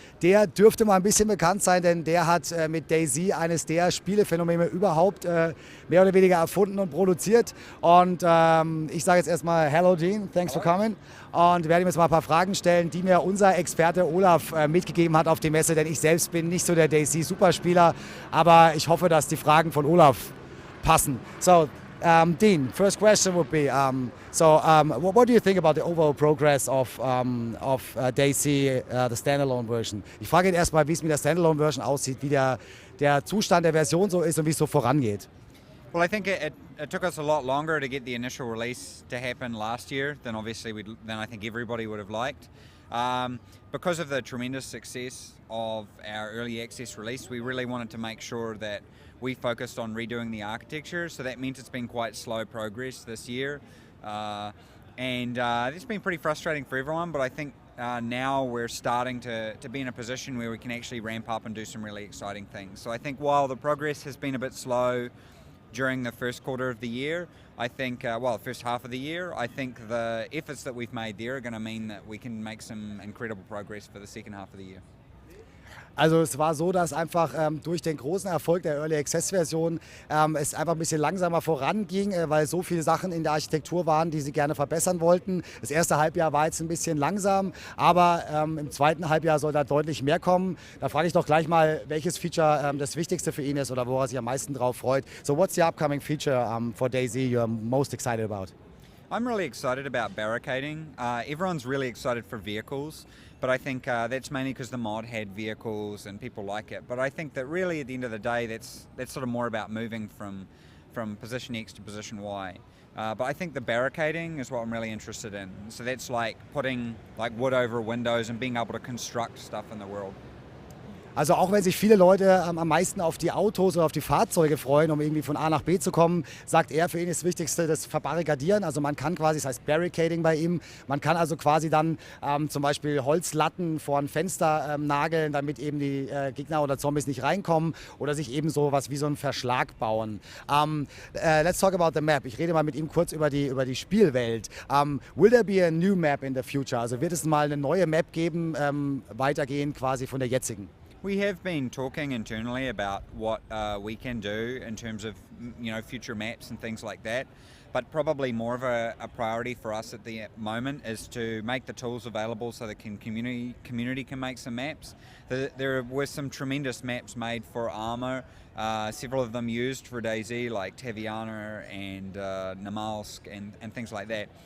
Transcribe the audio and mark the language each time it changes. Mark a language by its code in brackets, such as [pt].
[de] Der dürfte mal ein bisschen bekannt sein, denn der hat mit DayZ eines der Spielephänomene überhaupt mehr oder weniger erfunden und produziert. Und ich sage jetzt erstmal [en] Hello Dean, thanks for coming. [de] Und werde ihm jetzt mal ein paar Fragen stellen, die mir unser Experte Olaf mitgegeben hat auf die Messe, denn ich selbst bin nicht so der DayZ-Superspieler, aber ich hoffe, dass die Fragen von Olaf passen. [en] So, Dean, first question would be, what do you think about the overall progress of DayZ, the standalone version? [de] Ich frage ihn erstmal, wie es mit der standalone version aussieht, wie der Zustand der Version so ist und wie es so vorangeht. [en] Well, I think it took us a lot longer to get the initial release to happen last year than I think everybody would have liked. Because of the tremendous success of our early access release, we really wanted to make sure that we focused on redoing the architecture, so that means it's been quite slow progress this year. And it's been pretty frustrating for everyone, but I think now we're starting to be in a position where we can actually ramp up and do some really exciting things. So I think while the progress has been a bit slow during the first quarter of the year, I think, the first half of the year, I think the efforts that we've made there are going to mean that we can make some incredible progress for the second half of the year. [de] Also es war so, dass einfach durch den großen Erfolg der Early Access Version es einfach ein bisschen langsamer voranging, weil so viele Sachen in der Architektur waren, die sie gerne verbessern wollten. Das erste Halbjahr war jetzt ein bisschen langsam, aber im zweiten Halbjahr soll da deutlich mehr kommen. Da frage ich doch gleich mal, welches Feature das wichtigste für ihn ist oder worauf er sich am meisten drauf freut. [en] So what's the upcoming feature for DayZ you're most excited about? I'm really excited about barricading. Everyone's really excited for vehicles, but I think that's mainly because the mod had vehicles and people like it. But I think that really at the end of the day, that's sort of more about moving from position X to position Y. But I think the barricading is what I'm really interested in. So that's like putting wood over windows and being able to construct stuff in the world. [de] Also auch wenn sich viele Leute am meisten auf die Autos oder auf die Fahrzeuge freuen, um irgendwie von A nach B zu kommen, sagt er, für ihn ist das Wichtigste das Verbarrikadieren. Also man kann quasi, das heißt Barricading bei ihm, man kann also quasi dann zum Beispiel Holzlatten vor ein Fenster nageln, damit eben die Gegner oder Zombies nicht reinkommen oder sich eben so was wie so einen Verschlag bauen. [en] Let's talk about the map. [de] Ich rede mal mit ihm kurz über die Spielwelt. [en] Will there be a new map in the future? [de] Also wird es mal eine neue Map geben, weitergehend quasi von der jetzigen? [en] We have been talking internally about what we can do in terms of future maps and things like that, but probably more of a priority for us at the moment is to make the tools available so the community can make some maps. There were some tremendous maps made for Arma, several of them used for DayZ like Taviana and Namalsk and things like that.